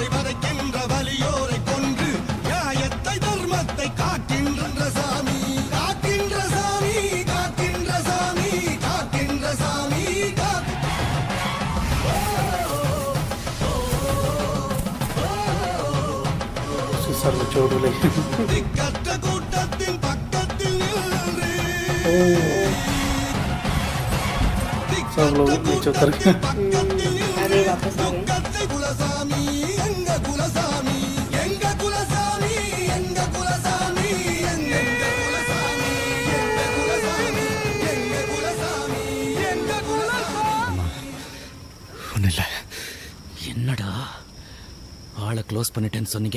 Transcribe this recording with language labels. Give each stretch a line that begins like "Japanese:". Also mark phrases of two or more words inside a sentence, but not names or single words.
Tamil: வதைக்கின்ற வலியோரை கொன்று நியாயத்தை தர்மத்தை காக்கின்ற சாமி, காக்கின்ற சாமி, காக்கின்ற சாமி, காக்கின்ற சாமி,
Hindi: सर में चोट लगी
Tamil: திக்கற்ற கூட்டத்தின் பக்கத்தில் நின்று
Hindi: सब लोग नीचे उतर गए अरे वापस आ गए.
Tamil: துக்கத்தை குலசாமி, எங்க குலசாமி, எங்க குலசாமி, எங்க குலசாமி, எங்க குலசாமி, எங்க குலசாமி, எங்க குலசாமி, எங்க குலசாமி. ஒண்ணு இல்ல. என்னடா ஆளை க்ளோஸ் பண்ணிட்டேன்னு சொன்னீங்க?